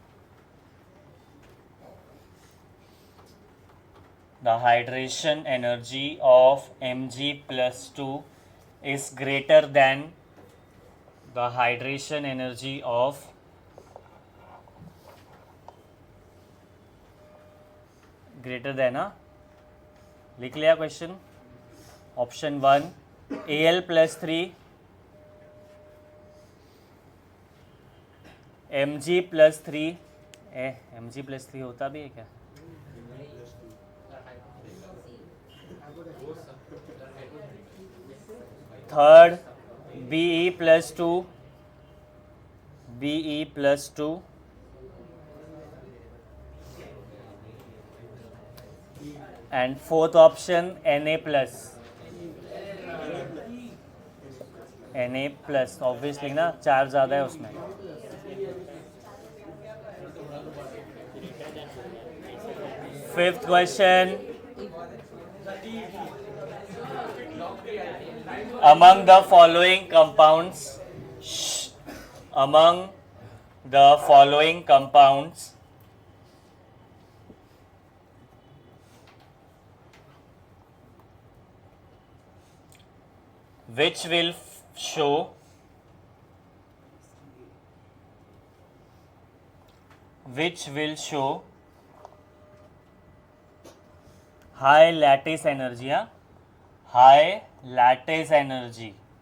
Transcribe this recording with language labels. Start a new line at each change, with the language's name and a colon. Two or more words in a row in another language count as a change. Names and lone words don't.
English: The hydration energy of Mg plus 2 is greater than the hydration energy of greater than
Hindi: लिख लिया क्वेश्चन.
English: ऑप्शन 1 Al plus 3, Mg plus 3. Mg plus 3
Hindi: होता भी है क्या?
English: थर्ड Be plus 2, Be plus 2. And fourth option Na plus. Na plus obviously
Hindi: ना, चार ज़्यादा है उसमें.
English: fifth question. Among the following compounds, among the following compounds, which will show high lattice energy, high lattice energy.